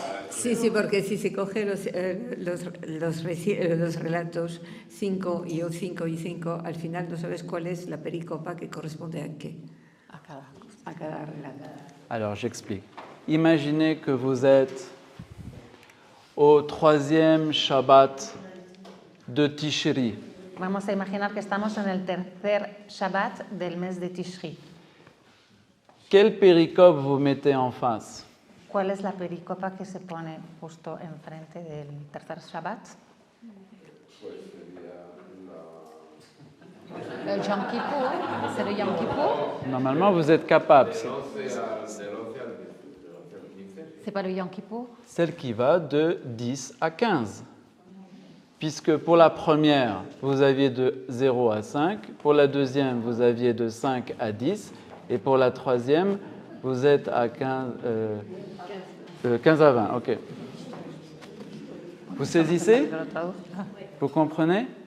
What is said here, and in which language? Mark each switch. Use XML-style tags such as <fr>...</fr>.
<es>Sí, porque si se coge los relatos 5 y 5, al final no sabes cuál es la pericopa que corresponde a qué. A cada relato.</es> <fr>Alors, j'explique. Imaginez que vous êtes au 3e Shabbat de Tishri.</fr> <es>Vamos a imaginar que estamos en el tercer Shabbat del mes de Tishri.</es> <fr>Quelle péricope vous mettez en face?</fr> <es>¿Cuál es la pericopa que se pone justo enfrente del tercer Shabbat?</es> <fr>El Yom Kippur, c'est le Yom Kippur. Normalement, vous êtes capable. C'est pas le Yom Kippur. Celle qui va de 10 à 15. Puisque pour la première, vous aviez de 0 à 5, pour la deuxième, vous aviez de 5 à 10, et pour la troisième, vous êtes à 15 à 20. Ok. Vous saisissez? Vous comprenez?</fr>